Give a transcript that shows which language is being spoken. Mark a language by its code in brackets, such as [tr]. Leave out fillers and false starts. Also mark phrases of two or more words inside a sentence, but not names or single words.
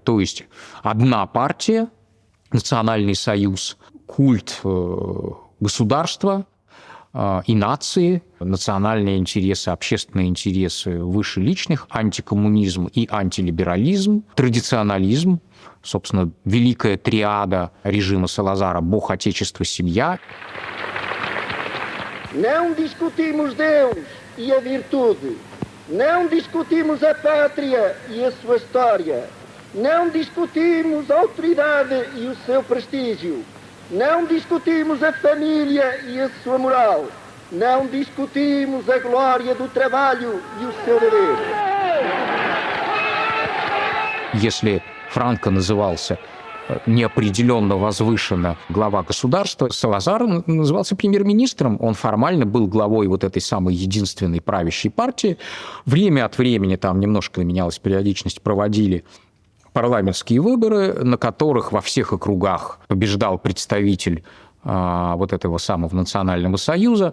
[ru] То есть одна партия, национальный союз, культ государства, и нации, национальные интересы, общественные интересы выше личных, антикоммунизм и антилиберализм, традиционализм, собственно, великая триада режима Салазара «Бог, Отечество, семья». [pt] Não discutimos Deus e a virtude, não discutimos a pátria e a sua história, não discutimos a autoridade e o seu prestígio, não discutimos a família e a sua moral, não discutimos a glória do trabalho e o seu dever. [ru] Если Франко назывался неопределенно возвышенно глава государства, Салазар назывался премьер-министром. Он формально был главой вот этой самой единственной правящей партии. Время от времени, там немножко менялась периодичность, проводили парламентские выборы, на которых во всех округах побеждал представитель вот этого самого Национального союза.